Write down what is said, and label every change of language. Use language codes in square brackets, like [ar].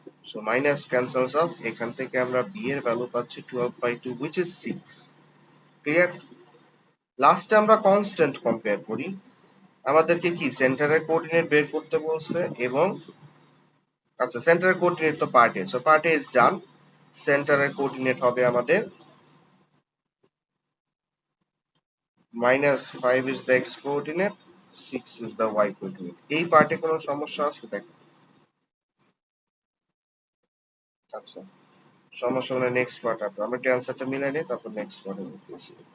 [en] so minus cancels off, [bn] এখান থেকে আমরা b এর ভ্যালু পাচ্ছি 12/2 [en] which is 6। [bn] ক্লিয়ার? লাস্টে আমরা কনস্ট্যান্ট কম্পেয়ার করি। আমাদেরকে কি সেন্টারের কোঅর্ডিনেট বের করতে বলছে, এবং আচ্ছা, সেন্টারের কোঅর্ডিনেট তো part A, [en] So part A is done. [bn] সেন্টারের কোঅর্ডিনেট হবে আমাদের [en] -5 is the x coordinate, 6 is the y coordinate। [bn] এই পার্টে কোনো সমস্যা আছে দেখো? আচ্ছা, সমস্যা হলে নেক্সট পার্ট আমরা একটু অ্যান্সারটা মিলাই নিই, তারপর নেক্সট পার্টে বলতেছি।